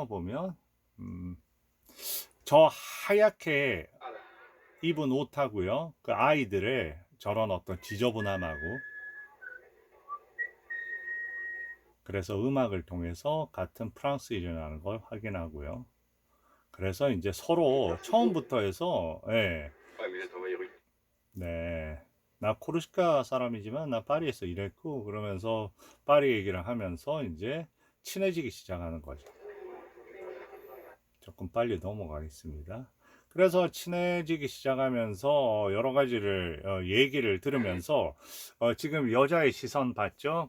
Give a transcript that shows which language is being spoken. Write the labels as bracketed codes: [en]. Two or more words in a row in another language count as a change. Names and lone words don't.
[ko] 보면 저 하얗게 입은 옷하고요. 그 아이들의 저런 어떤 지저분함하고 그래서 음악을 통해서 같은 프랑스인이라는 걸 확인하고요. 그래서 이제 서로 처음부터 해서 예, [fr] Ouais, mais j'ai travaillé rue. [ko] 네. 나 코르시카 사람이지만 나 파리에서 일했고 그러면서 파리 얘기를 하면서 이제 친해지기 시작하는 거죠. 조금 빨리 넘어가겠습니다. 그래서 친해지기 시작하면서 여러 가지를 얘기를 들으면서 지금 여자의 시선 봤죠?